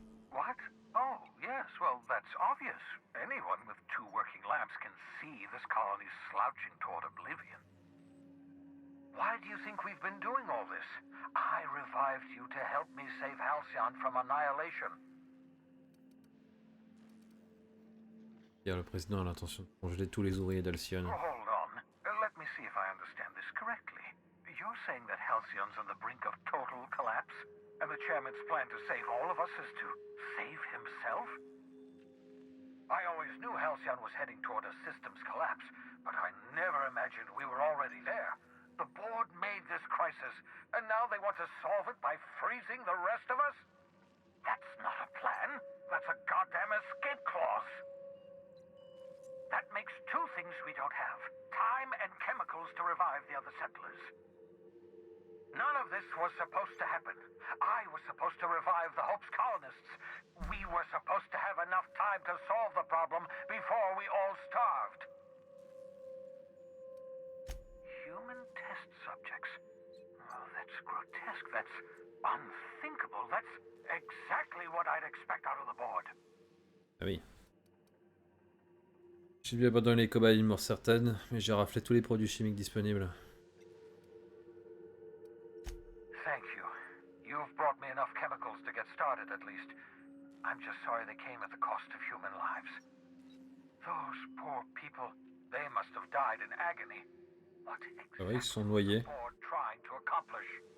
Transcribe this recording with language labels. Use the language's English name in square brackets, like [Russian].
[English] What? Oh, yes, well, that's obvious. Anyone with 2 working labs can see this colony's slouching toward oblivion. Why do you think we've been doing all this? I revived you to help me save Halcyon from annihilation. [French] Hier, le président a l'intention de congeler tous les ouvriers d'Alcyon. [English] Hold on. Let me see if I understand this correctly. You're saying that Halcyon's on the brink of total collapse? And the chairman's plan to save all of us is to save himself? I always knew Halcyon was heading toward a systems collapse, but I never imagined we were already there. The board made this crisis, and now they want to solve it by freezing the rest of us? That's not a plan. That's a goddamn escape clause. That makes two things we don't have. Time and chemicals to revive the other settlers. None of this was supposed to happen. I was supposed to revive the Hope's colonists. We were supposed to have enough time to solve the problem before we all starved. Human test subjects. Oh, that's grotesque. That's unthinkable. That's exactly what I'd expect out of the board. [French] Ah oui. J'ai dû abandonner les cobayes d'une mort certaine, mais j'ai raflé tous les produits chimiques disponibles. [English] Thank you. You've brought me enough chemicals to get started at least. I'm just sorry they came at the cost of human lives. Those poor people, they must have died in agony. What [French] Ah ouais, ils se sont [English] exactly [French] noyés. [English] was the board trying to accomplish?